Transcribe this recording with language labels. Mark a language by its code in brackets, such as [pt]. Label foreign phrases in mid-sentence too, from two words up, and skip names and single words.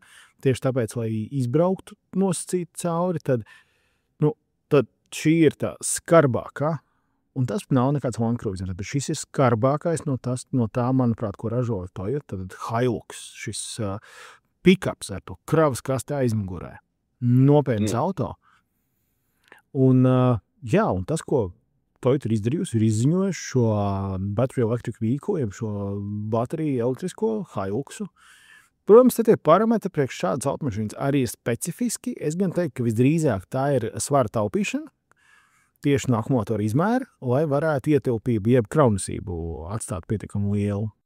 [lv] Tieši tāpēc, lai izbrauktu nosacīt cauri, tad šī ir tā skarbākā, un tas nav nekāds Land Cruiser, bet šis ir skarbākais no tā, manuprāt, ko ražo Toyota, tad Hilux, šis pickups ar to kravas kasti aizmugurē. Nopietns auto. Un tas, ko Toyota ir izdarījusi, ir izziņojuši šo [en] battery electric vehicle, [lv] jeb šo bateriju elektrisko Hiluxu. Protams, tie parametri priekš šādas automašīnas arī ir specifiski. Es gan teiktu, ka visdrīzāk tā ir svara taupīšana, tieši no akumuļatora izmēra, lai varētu ietilpību, jeb kraunasību atstāt pietiekami lielu.